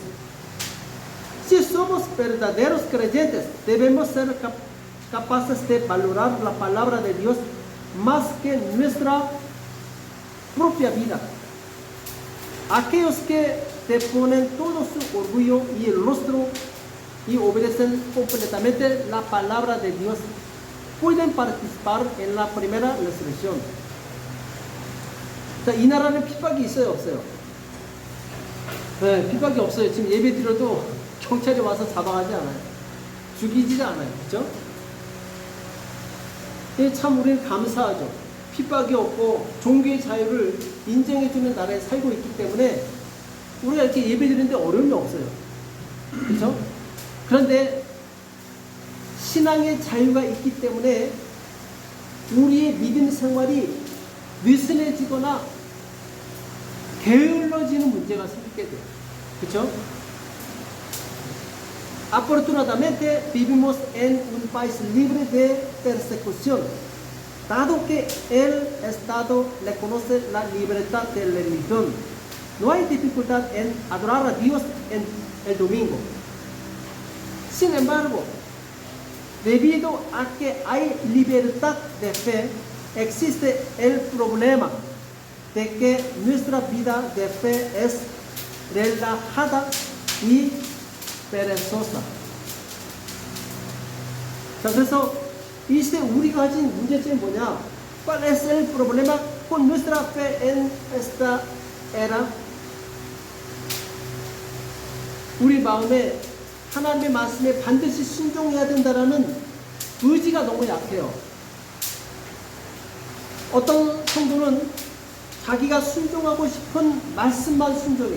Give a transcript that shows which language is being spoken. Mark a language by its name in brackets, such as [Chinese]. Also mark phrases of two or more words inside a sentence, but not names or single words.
[Spanish] Si somos verdaderos creyentes, debemos ser capaces de valorar la palabra de Dios más que nuestra propia vida. Aquellos que deponen todo su orgullo y el rostro y obedecen completamente la palabra de Dios pueden participar en la primera resurrección. [Korean] 자, 이 나라는 핍박이 있어요, 없어요? 네, 핍박이 없어요. 지금 예배 드려도 경찰이 와서 잡아가지 않아요. 죽이지 않아요. 그렇죠? 참 우리는 감사하죠. 핍박이 없고 종교의 자유를 인정해주는 나라에 살고 있기 때문에 우리가 이렇게 예배 드리는데 어려움이 없어요. 그렇죠? 그런데 신앙의 자유가 있기 때문에 우리의 믿음 생활이 느슨해지거나 게을러지는 문제가 생기게 돼요. 그렇죠? [Spanish] Afortunadamente vivimos en un país libre de persecución, dado que el Estado reconoce la libertad de religión. No hay dificultad en adorar a Dios en el domingo. Sin embargo, debido a que hay libertad de fe, existe el problema de que nuestra vida de fe es relajada y perezosa. [Korean] 자, 그래서 이 시대 우리가 가진 문제점이 뭐냐? [Spanish] ¿Cuál es el problema con nuestra fe en esta era? [Korean] 우리 마음에 하나님의 말씀에 반드시 순종해야 된다라는 의지가 너무 약해요. 어떤 성도는 자기가 순종하고 싶은 말씀만 순종해.